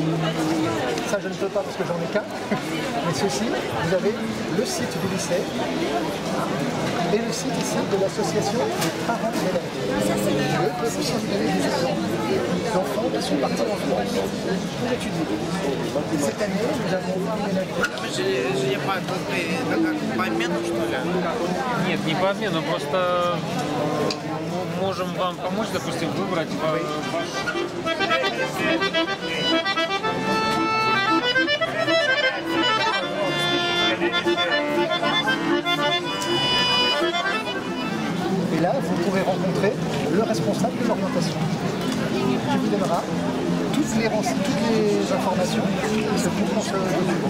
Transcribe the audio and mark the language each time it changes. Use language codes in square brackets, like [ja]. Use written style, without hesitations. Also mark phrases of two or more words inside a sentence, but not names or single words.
[fr] Ça, je ne peux pas parce que j'en ai qu'un. Mais ceci, vous avez le site du lycée et le site ici de l'association des parents d'élèves. Eux peuvent aussi vous donner des exemples d'enfants qui sont partis en France pour étudier. Cette année, nous avons un élève. [ru] По обмену, что ли? Нет, не по обмену, просто можем вам помочь, допустим, выбрать ваш... [fr] Et là, vous pourrez rencontrer le responsable de l'orientation qui vous donnera toutes les informations qui se trouvent dans ce document.